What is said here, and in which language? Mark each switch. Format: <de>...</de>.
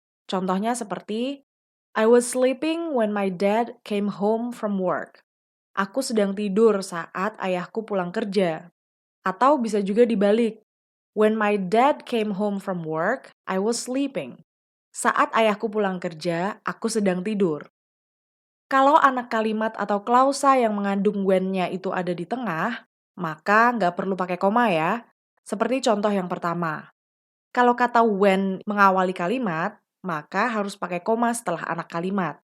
<id>Contohnya seperti,</id> <en>I was sleeping when my dad came home from work.</en> <id>Aku sedang tidur saat ayahku pulang kerja. Atau bisa juga dibalik.</id> <en>When my dad came home from work, I was sleeping.</en> <id>Saat ayahku pulang kerja, aku sedang tidur. Kalau anak kalimat atau klausa yang mengandung when-nya itu ada di tengah, maka nggak perlu pakai koma ya. Seperti contoh yang pertama. Kalau kata when mengawali kalimat, maka harus pakai koma setelah anak kalimat.</id>